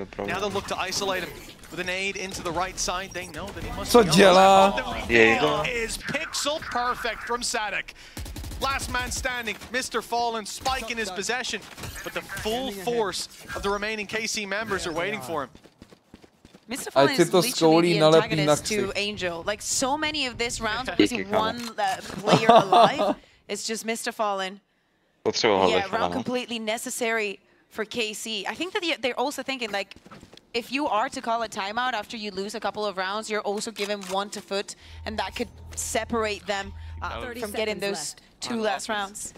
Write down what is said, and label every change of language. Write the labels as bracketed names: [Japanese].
[English] Now they'll look to isolate him with an aid into the right side. They know that he must [Czech] co dělá? [English] Is pixel perfect from Sadek. Last man standing, Mr. Fallen, spike in his possession, but the full force of the remaining KC members are waiting for him. [Czech] ať si to skoulí, nalepí na ksich. [English] Like so many of this round, losing one player alive, it's just Mr. Fallen. Yeah, round completely necessary for KC. I think that they're also thinking like, if you are to call a timeout after you lose a couple of rounds, you're also giving one to FUT, and that could separate them from getting those two last rounds.